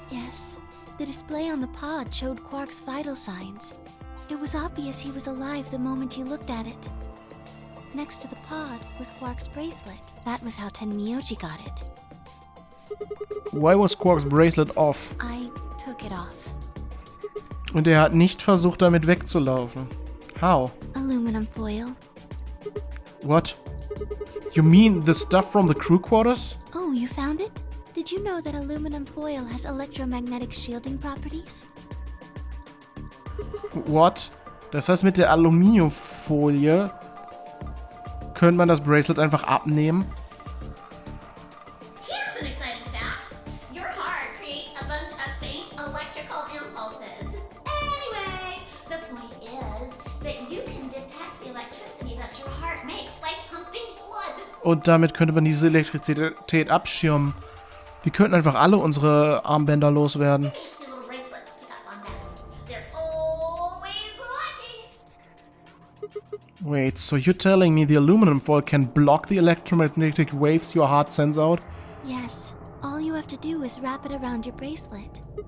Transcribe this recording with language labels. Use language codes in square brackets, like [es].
[en] Yes. The display on the pod showed Quark's vital signs. It was obvious he was alive the moment he looked at it. Next to the pod was Quark's bracelet. That was how Tenmyoji got it. Why was Quark's bracelet off? I took it off. [de] Und er hat nicht versucht, damit wegzulaufen. [en] How? Aluminum foil. What? You mean the stuff from the crew quarters? Oh, you found it? Did you know that aluminum foil has electromagnetic shielding properties? What? [de] Das heißt, mit der Aluminiumfolie könnte man das Bracelet einfach abnehmen? [en] Here's an exciting fact. Your heart creates a bunch of faint electrical impulses. Anyway, the point is that you can detect the electricity that your heart makes by pumping blood. [de] Und damit könnte man diese Elektrizität abschirmen. Wir könnten einfach alle unsere Armbänder loswerden. [en] Fancy little bracelets pick up on that. They're always watching. Wait, so you're telling me the aluminum foil can block the electromagnetic waves your heart sends out? Yes. All you have to do is wrap it around your bracelet.